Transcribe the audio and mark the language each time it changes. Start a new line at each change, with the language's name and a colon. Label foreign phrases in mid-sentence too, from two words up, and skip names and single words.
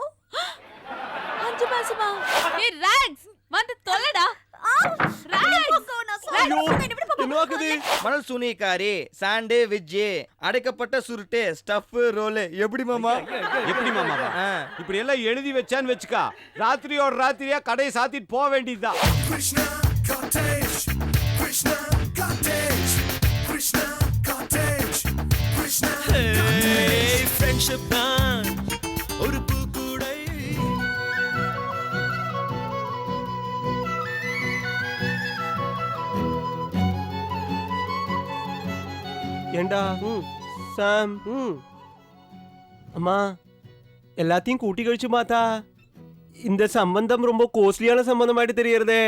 Tamil: 5 மாசமா? ஏய் ராக்ஸ், வந்து தொலைடா. மணல் சுனிகாரி, சாண்டு, விஜ்ஜி, அடைக்கப்பட்ட சுருட்டு, ஸ்டஃப், ரோல். எப்படி மாமா? எப்படி மாமா? இப்படி எல்லாம் எழுதி வச்சான்னு வச்சுக்கா, ராத்திரியோட ராத்திரியா கடையை சாத்திட்டு போக வேண்டியதுதான். Krishna cottage, Krishna cottage, Krishna cottage, Krishna cottage. Friendship தான் ஒரு பூக்கூடை. ஏண்டா சாம், அம்மா எல்லாத்தையும் கூட்டி கழிச்சு மாத்தா, இந்த சம்பந்தம் ரொம்ப கோஸ்ட்லியான சம்பந்தமாயிட்டு தெரியறதே.